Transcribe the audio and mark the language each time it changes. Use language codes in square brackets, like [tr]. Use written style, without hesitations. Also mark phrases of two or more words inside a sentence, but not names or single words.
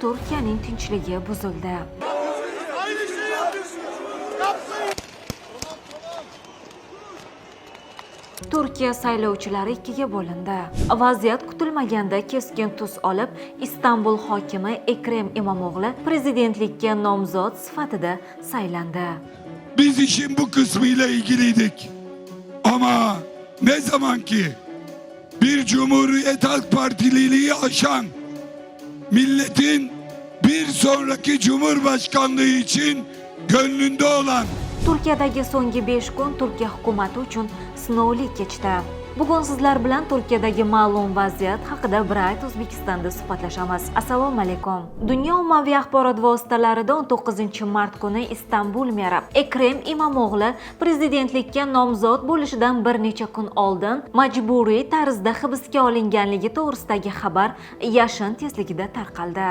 [uz] Turkiyaning tinchligi buzildi. Turkiya saylovchilari ikkiga bo'lindi. Vaziyat kutilmaganda keskin tus olib, Istanbul hokimi Ekrem İmamoğlu prezidentlikka nomzod sifatida saylandi. [tr] Biz işin bu kısmıyla ilgiliydik. Ama ne zaman ki bir Cumhuriyet Halk Partililiği aşan milletin bir sonraki Cumhurbaşkanlığı için gönlünde olan [uz] Turkiyadagi so'nggi 5 kun Turkiya hukumati uchun sinovli kechdi. Bugun sizlar bilan Turkiyadagi ma'lum vaziyat haqida bir ayt O'zbekistonda suhbatlashamiz. Assalomu alaykum. Dunyo ommaviy axborot vositalarida 19 mart kuni Istanbul meri Ekrem İmamoğlu prezidentlikka nomzod bo'lishidan bir necha kun oldin majburiy tarzda hibsga olinganligi to'g'risidagi xabar yashin tezligida tarqaldi.